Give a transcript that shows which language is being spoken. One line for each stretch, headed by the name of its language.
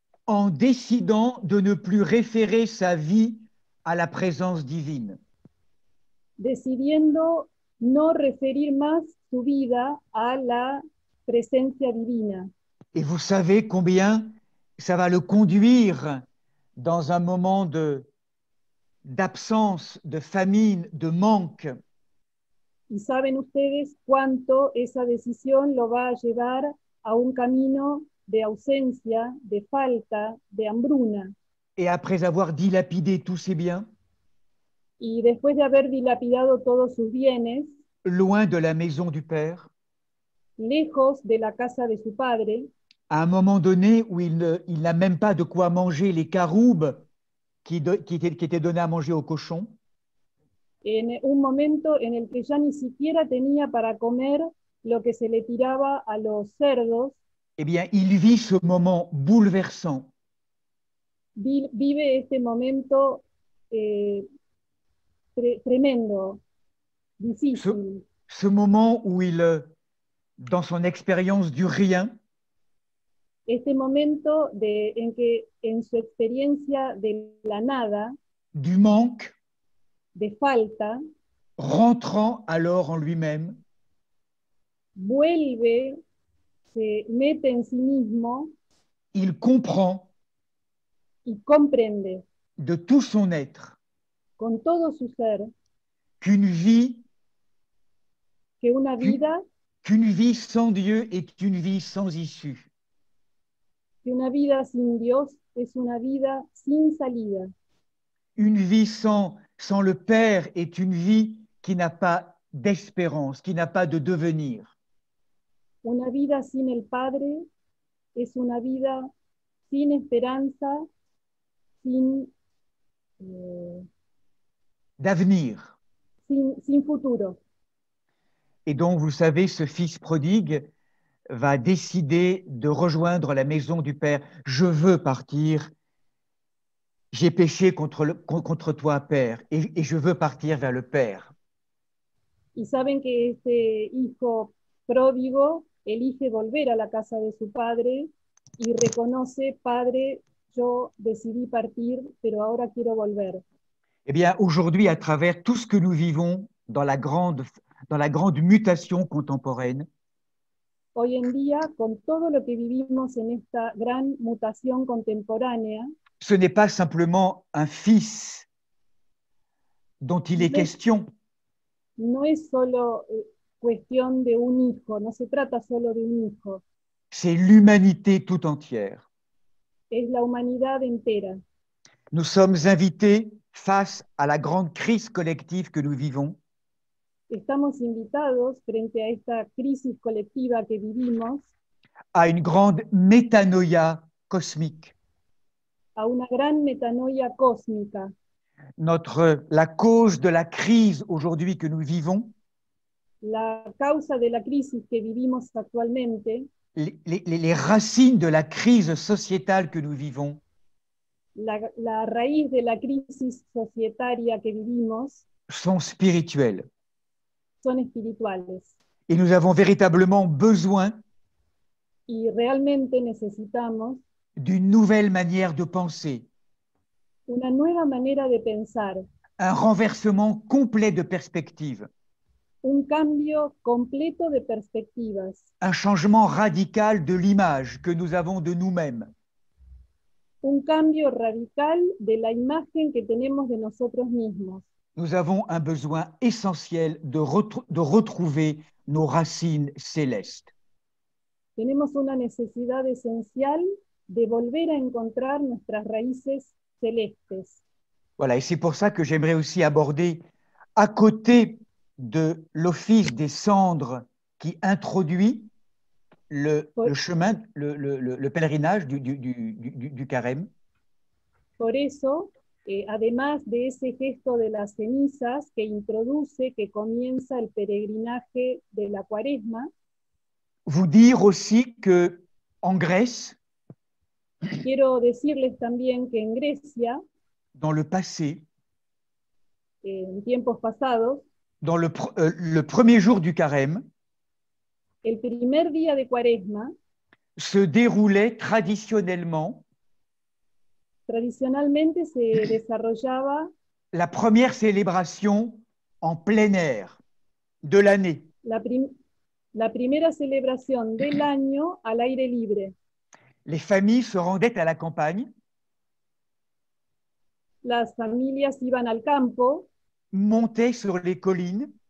French: en décidant de ne plus référer sa vie à la présence divine.
Spanish: decidiendo no referir más su vida a la presencia divina.
French: Et vous savez combien ça va le conduire dans un moment d'absence, de famine, de manque.
Spanish: Y saben ustedes cuánto esa decisión lo va a llevar a un camino de ausencia, de falta, de hambruna.
French: Et après avoir dilapidé tous ses biens,
Spanish: Y después de haber dilapidado todos sus bienes,
French: loin de la maison du Père,
Spanish: lejos de la casa de su padre,
French: à un moment donné où il n'a même pas de quoi manger les caroubes qui étaient donnés à manger aux cochons,
Spanish: en un momento en el que ya ni siquiera tenía para comer lo que se le tiraba a los cerdos,
French: eh bien, il vit ce moment bouleversant
Spanish: vive este momento tremendo, difícil.
French: ce moment où dans son expérience du rien,
Spanish: Este momento en que en su experiencia de la nada,
French: du manque,
Spanish: de falta,
French: rentrant alors en lui-même,
Spanish: vuelve, se mete en sí mismo
French: il comprend
Spanish: y comprende
French: de tout son être
Spanish: con todo su ser
French: qu'une vie qu'une vie sans Dieu est une vie sans issue.
Spanish: Que una vida sin Dios es una vida sin salida.
French: Une vie sans le Père est une vie qui n'a pas d'espérance, qui n'a pas de devenir.
Spanish: Una vida sin el Padre es una vida sin esperanza, sin
French: d'avenir.
Spanish: Sin futuro.
French: Et donc, vous savez, ce fils prodigue va décider de rejoindre la maison du Père. Je veux partir. J'ai péché contre toi, Père, et je veux partir vers le Père.
Spanish: Y saben que este hijo pródigo elige volver a la casa de su padre y reconoce, Padre, yo decidí partir, pero ahora quiero volver.
French: Eh bien, aujourd'hui, à travers tout ce que nous vivons dans la grande mutation contemporaine,
Spanish: hoy en día, con todo lo que vivimos en esta gran mutación contemporánea,
French: ce n'est pas simplement un fils dont il est question.
Spanish: No es solo cuestión de un hijo, no se trata solo de un hijo.
French: C'est l'humanité tout entière.
Spanish: Es la humanidad entera.
French: Nous sommes invités face à la grande crise collective que nous vivons.
Spanish: Estamos invitados frente a esta crisis colectiva que vivimos
French: à une grande métanoïa cosmique.
Spanish: A una gran metanoia cósmica.
French: La cause de la crise aujourd'hui que nous vivons,
Spanish: la causa de la crisis que vivimos actualmente,
French: les racines de la crise sociétale que nous vivons,
Spanish: la raíz de la crisis societaria que vivimos,
French: sont spirituelles.
Spanish: Son espirituales.
French: Et nous avons véritablement besoin
Spanish: y realmente necesitamos
French: d'une nouvelle manière de penser,
Spanish: una nueva manera de pensar,
French: un renversement complet de perspective,
Spanish: un cambio completo de perspectivas,
French: un changement radical de l'image que nous avons de nous-mêmes.
Spanish: Un cambio radical de la imagen que tenemos de nosotros mismos.
French: Nous avons un besoin essentiel de retrouver nos racines célestes.
Spanish: Tenemos una necesidad esencial de volver a encontrar nuestras raíces celestes.
French: Voilà, et c'est pour ça que j'aimerais aussi aborder, à côté de l'office des cendres qui introduit le chemin, le pèlerinage du carême.
Spanish: Por eso, además de ese gesto de las cenizas que introduce, que comienza el peregrinaje de la cuaresma,
French: vous dire aussi que en Grèce,
Spanish: Quiero decirles también que en Grecia,
French: dans le passé,
Spanish: en tiempos pasados,
French: dans le premier jour du carême,
Spanish: el primer día de Cuaresma,
French: se déroulait traditionnellement
Spanish: tradicionalmente se desarrollaba
French: la première célébration en plein air de l'année.
Spanish: la primera celebración del año al aire libre.
French: Les familles se rendaient à la campagne,
Spanish: Las familias iban al campo,
French: montaient sur les collines,